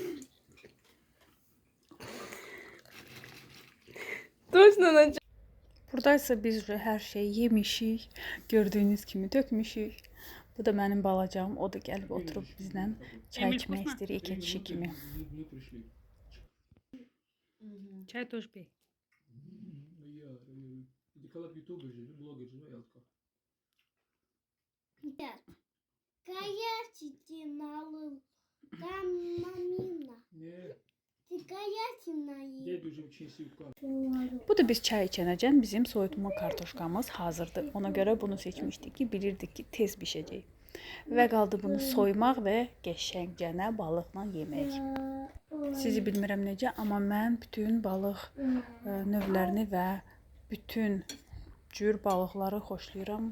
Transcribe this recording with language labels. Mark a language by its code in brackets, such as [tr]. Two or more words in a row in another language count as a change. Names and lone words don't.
[ru] Точно на [az] Buradaysa biz hər şeyi yemişik. Gördüyünüz kimi dökmüşük. Bu da mənim balacam. O da gəlib oturub bizlə çay içmək istəyir iki kişi kimi. [ru] Çay тоже пей. Гаятина, там мамина. Ты гаятина [az] Bu da biz çay içənəcən bizim soyutma kartoşkamız hazırdır. Ona görə bunu seçmişdik ki, bilirdik ki, tez bişəcək. Və qaldı bunu soymaq və qəşəngcənə balıqla yemək. Sizi bilmirəm necə, amma mən bütün balıq növlərini və bütün cür balıqları xoşlayıram.